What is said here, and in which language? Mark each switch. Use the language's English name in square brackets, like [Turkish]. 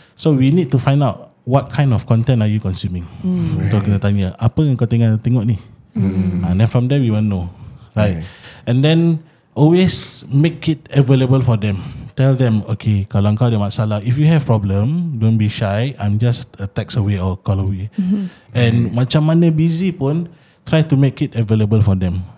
[English] So we need to find out what kind of content are you consuming. [Malay] So kita tanya, apa yang kau tengok ni? [English] And then from there we will know, right? And then always make it available for them. Tell them, okay, [Malay] kalau kau ada masalah, [English] if you have problem, don't be shy, I'm just a text away or call away. And [Malay] macam mana [English] busy [Malay] pun, [English] try to make it available for them.